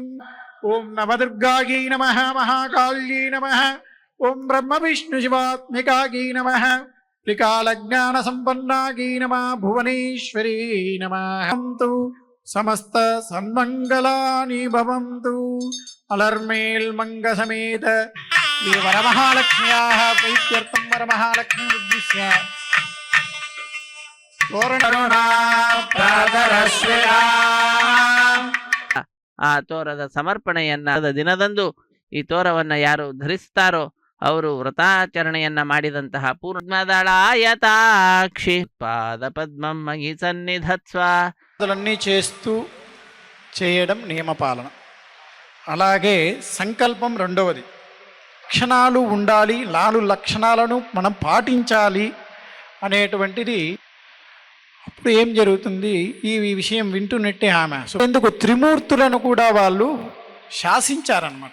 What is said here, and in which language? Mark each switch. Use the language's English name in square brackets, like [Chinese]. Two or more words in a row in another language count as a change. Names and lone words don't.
[Sanskrit] ఓం నవదుర్గాయీ నమః మహాకాళ్యై నమః ఓం బ్రహ్మ విష్ణు శివాత్మికాయీ నమః త్రికాలజ్ఞాన సంపన్నాయీ నమః భువనేశ్వరీ నమః సమస్త సన్మంగళాని భవంతు అలర్మేల్ మంగ సమేత శ్రీ వరమహాలక్ష్మ్యాః ప్రీత్యర్థం వరమహాలక్ష్మీ ఉద్దిశ్య [Kannada] ಆ ತೋರದ ಸಮರ್ಪಣೆಯನ್ನ ದಿನದಂದು ಈ ತೋರವನ್ನ ಯಾರು ಧರಿಸ್ತಾರೋ ಅವರು ವ್ರತಾಚರಣೆಯನ್ನ ಮಾಡಿದಂತಹ [Sanskrit] ಪೂರ್ಣದಳಾಯತಾಕ್ಷಿ ಪಾದ ಪದ್ಮಂ ಮಯಿ ಸನ್ನಿಧತ್ಸ್ವ [Telugu] అన్నీ చేస్తూ చేయడం నియమపాలన. అలాగే సంకల్పం రెండవది. లక్షణాలు ఉండాలి, 4 లక్షణాలను మనం పాటించాలి అనేటువంటిది. అప్పుడు ఏం జరుగుతుంది, ఈ విషయం వింటున్నట్టే ఆమె ఎందుకు త్రిమూర్తులను కూడా వాళ్ళు శాసించారనమాట.